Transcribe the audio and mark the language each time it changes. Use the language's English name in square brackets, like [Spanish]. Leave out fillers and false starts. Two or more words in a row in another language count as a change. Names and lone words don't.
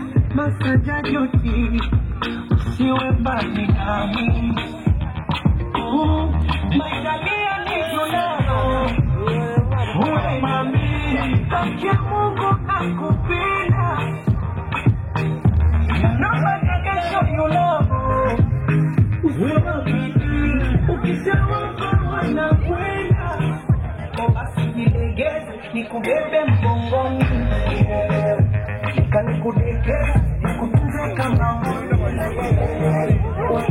[Swahili] masaja joti usiwe mbali nami. [English] My darling, I need your love. Oh, mami, [Swahili] kaki Mungu nakupenda. [English] Nobody can show you love. [Swahili] Ukisema kwa nakwenda, basi nilegeze, nikubebe mgongoni, nikudekeze, nikutunze kama moyo.